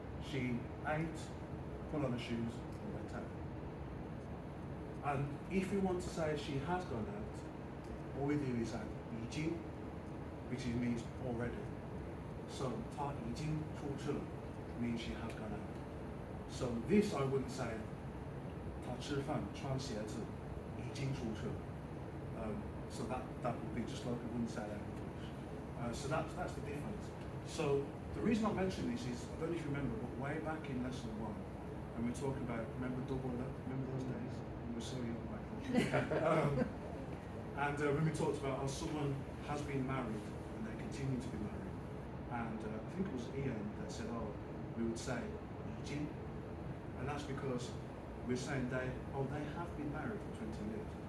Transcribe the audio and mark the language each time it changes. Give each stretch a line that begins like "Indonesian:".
English: She ate, put on the shoes, and went out. And if we want to say she has gone out, all we do is add 已经, which means already. So
Chinese: 她已经出去了
English: means she has gone out. So this I wouldn't say
Chinese: 她吃饭穿鞋子已经出去了.
English: So that would be just like we wouldn't say that in English. So that's the difference. So the reason I mention this is, I don't know if you remember, but way back in lesson 1, and we're talking about, remember double up? Remember those days? We were so young back then. And when we talked about how someone has been married and they continue to be married, and I think it was Ian that said, oh, we would say 已经, and that's because we're saying they have been married for 20 years.